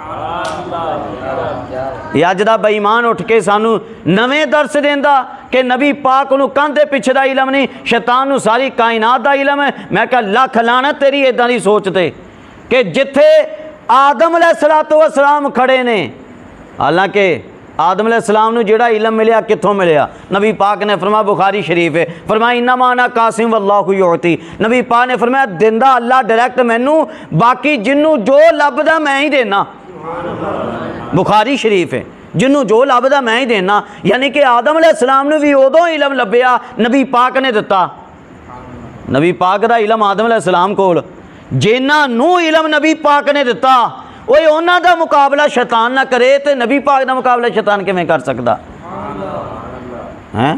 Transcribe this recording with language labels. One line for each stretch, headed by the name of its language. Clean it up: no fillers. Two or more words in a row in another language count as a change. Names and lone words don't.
Punjabi: ایہ اج دا بے ایمان اٹھ کے سانوں نویں درس دیندا کہ نبی پاک نوں کندھ دے پچھے دا علم نہیں، شیطان نوں ساری کائنات دا علم ہے. میں کہا لکھ لعنت تیری ایداں دی سوچ تے کہ جتھے آدم
Arabic: عليه الصلاة والسلام
Punjabi: کھڑے نے، حالانکہ آدم علیہ السلام نوں جیہڑا علم ملیا کتھوں ملیا? نبی پاک نے فرمایا، بخاری شریف ہے، فرمایا
Arabic: إنما أنا قاسم والله يعطي,
Punjabi: نبی پاک نے فرمایا دیندا اللہ ڈائریکٹ مینوں، باقی جنہوں جو لبھدا میں ہی دینا. بخاری شریف ہے، جنہوں جو لبھدا میں ہی دینا، یعنی کہ آدم علیہ السلام نوں بھی اودوں علم لبھیا نبی پاک نے دتا. نبی پاک دا علم آدم علیہ السلام کول، جنہاں نوں علم نبی پاک نے دتا اوئے اوہناں دا مقابلہ شیطان نہ کرے تو نبی پاک دا مقابلہ شیطان کیویں کر سکدا ہیں?